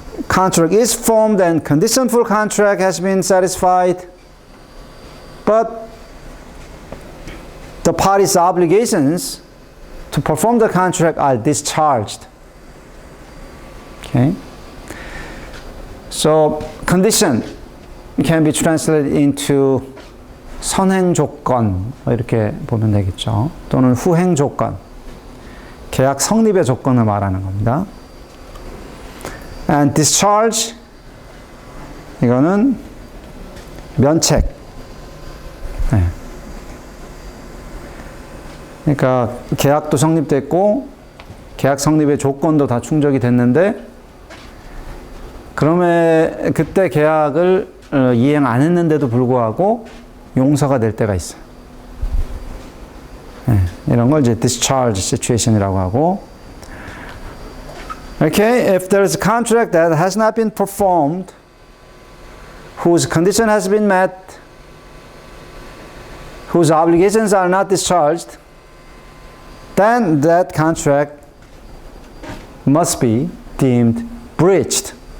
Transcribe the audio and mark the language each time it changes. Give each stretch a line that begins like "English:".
English: contract is formed and condition for contract has been satisfied, but the parties' obligations to perform the contract are discharged. Okay? So condition can be translated into
Korean: 선행 조건, 이렇게 보면 되겠죠. 또는 후행 조건, 계약 성립의 조건을 말하는 겁니다.
English: And discharge,
Korean: 이거는 면책. 네. 그러니까 계약도 성립됐고 계약 성립의 조건도 다 충족이 됐는데 그러면 그때 계약을 이행 안 했는데도 불구하고 용서가 될 때가 있어요. 네, 이런 걸 이제 discharge situation이라고 하고.
English: Okay, if there is a contract that has not been performed, whose condition has been met, whose obligations are not discharged, then that contract must be deemed breached.